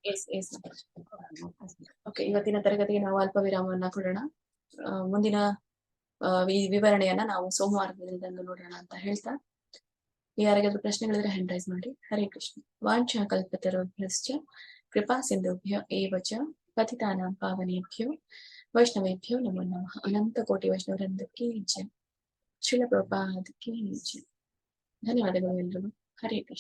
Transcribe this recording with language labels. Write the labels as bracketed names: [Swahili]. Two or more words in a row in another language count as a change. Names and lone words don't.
[Kannada] ಓಕೆ, ಇವತ್ತಿನ ತರಗತಿಗೆ ನಾವು ಅಲ್ಪ ವಿರಾಮವನ್ನ ಕೊಡೋಣ. ಮುಂದಿನ ಈ ವಿವರಣೆಯನ್ನ ನಾವು ಸೋಮವಾರದಿಂದ ನೋಡೋಣ ಅಂತ ಹೇಳ್ತಾ, ಯಾರಿಗಾದ್ರೂ ಪ್ರಶ್ನೆಗಳಿದ್ರೆ [English] hand raise [Kannada] ಮಾಡಿ. [Sanskrit] ಹರೇ ಕೃಷ್ಣ. ವಾಂಛಾ ಕಲ್ಪತರುಭ್ಯಶ್ಚ ಕೃಪಾ ಸಿಂಧುಭ್ಯ ಏವ ಚ ಪತಿತಾನಾಂ ಪಾವನೇಭ್ಯೋ ವೈಷ್ಣವೇಭ್ಯೋ ನಮೋ ನಮಃ. [Kannada] ಅನಂತ ಕೋಟಿ ವೈಷ್ಣವವೃಂದಕ್ಕೆ ಜೈ. ಶ್ರೀಲ ಪ್ರಭುಪಾದಕ್ಕೆ ಜೈ. ಧನ್ಯವಾದಗಳು ಎಲ್ರಿಗೂ. [Sanskrit] ಹರೇ ಕೃಷ್ಣ.